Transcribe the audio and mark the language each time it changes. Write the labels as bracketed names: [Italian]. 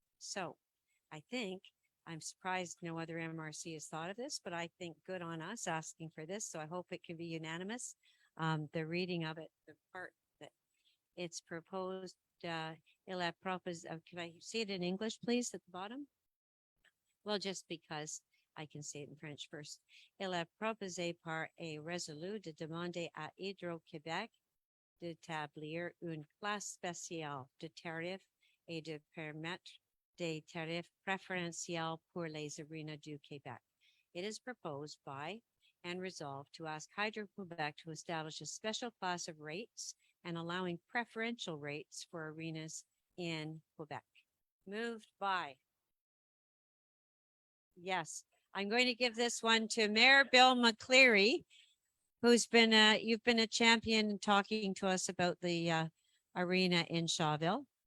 [English] So I think, I'm surprised no other MRC has thought of this, but I think good on us asking for this. So I hope it can be unanimous. The reading of it, the part that it's proposed, can I see it in English, please, at the bottom? Well, just because I can say it in French first. [French] Il est proposé par a résolu de demander à Hydro-Québec d'établir une classe spéciale de tarifs et de permettre des tarifs préférentiels pour les arenas du Québec. [English] It is proposed by and resolved to ask Hydro-Quebec to establish a special class of rates and allowing preferential rates for arenas in Quebec. Moved by. Yes, I'm going to give this one to Mayor Bill McCleary, who's been you've been a champion talking to us about the arena in Shawville.